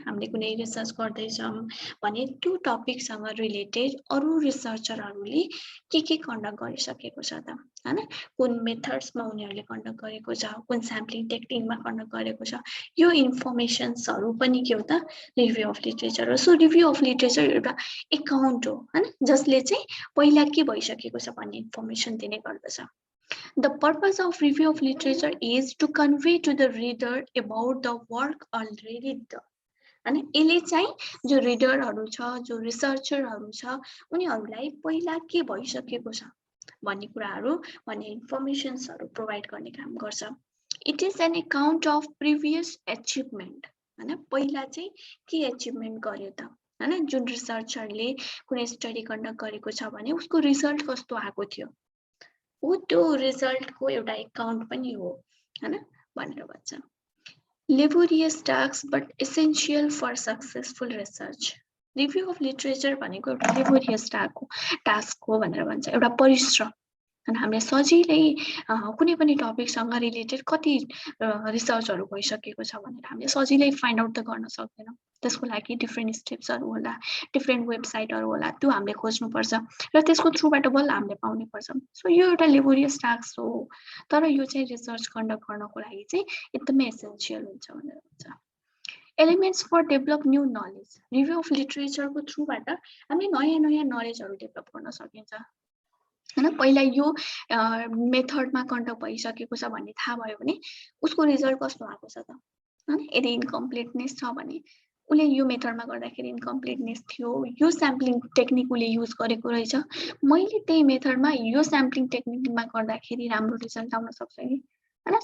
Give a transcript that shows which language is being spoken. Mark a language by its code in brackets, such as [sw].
[ne] हामीले कुनै रिसर्च गर्दैछौँ भने त्यो टपिकसँग रिलेटेड अरू रिसर्चरहरूले के कन्डक्ट गरिसकेको छ त हैन, कुन मेथड्समा उनीहरूले कन्डक्ट गरेको छ, कुन स्याम्पलिङ टेक्निकमा कन्डक्ट गरेको छ, यो इन्फर्मेसन्सहरू पनि के हो त रिभ्यू अफ लिटरेचर हो। सो रिभ्यू अफ लिटरेचर एउटा एकाउन्ट हो हैन, जसले चाहिँ पहिला के भइसकेको छ भन्ने इन्फर्मेसन दिने गर्दछ। [en] The purpose of review of literature is to convey to the reader about the work already done. [ne] अनि यसले चाहिँ जो रिडरहरू छ, जो रिसर्चरहरू छ, उनीहरूलाई पहिला के भइसकेको छ भन्ने कुराहरू भन्ने इन्फर्मेसन्सहरू प्रोभाइड गर्ने काम गर्छ। [en] It is an account of previous achievement हैन। [ne] पहिला चाहिँ के एचिभमेन्ट गर्यो त हैन। जुन रिसर्चरले कुनै स्टडी कन्डक्ट गरेको छ भने उसको रिजल्ट कस्तो आएको थियो, हो त्यो रिजल्टको एउटा एकाउन्ट पनि हो हैन भनेर भन्छ। [en] Laborious task but essential for successful research. [ne] Review of literature भनेको एउटा लेबोरियस टास्क हो भनेर भन्छ, एउटा परिश्रम। अनि हामीले सजिलै कुनै पनि टपिकसँग रिलेटेड कति रिसर्चहरू भइसकेको छ भनेर हामीले सजिलै फाइन्ड आउट त गर्न सक्दैनौँ। त्यसको लागि डिफ्रेन्ट स्टेप्सहरू होला, डिफ्रेन्ट वेबसाइटहरू होला, त्यो हामीले खोज्नुपर्छ र त्यसको थ्रुबाट बल्ल हामीले पाउने पर्छ। सो यो एउटा लेबोरियस टास्क हो, तर यो चाहिँ रिसर्च कन्डक्ट गर्नको लागि चाहिँ एकदमै एसेन्सियल हुन्छ भनेर भन्छ। [en] Elements for develop new knowledge. [ne] Review of लिटरेचरको थ्रुबाट हामीले नयाँ नलेजहरू डेभलप गर्न सकिन्छ हैन। पहिला यो मेथडमा कन्डक्ट भइसकेको छ भन्ने थाहा भयो भने उसको रिजल्ट कस्तो आएको छ त हैन। यदि इन्कम्प्लिटनेस छ भने उसले यो मेथडमा गर्दाखेरि इन्कम्प्लिटनेस थियो, यो स्याम्पलिङ टेक्निक उसले युज गरेको रहेछ, मैले त्यही मेथडमा यो स्याम्पलिङ टेक्निकमा गर्दाखेरि राम्रो रिजल्ट आउन सक्छ नि हैन।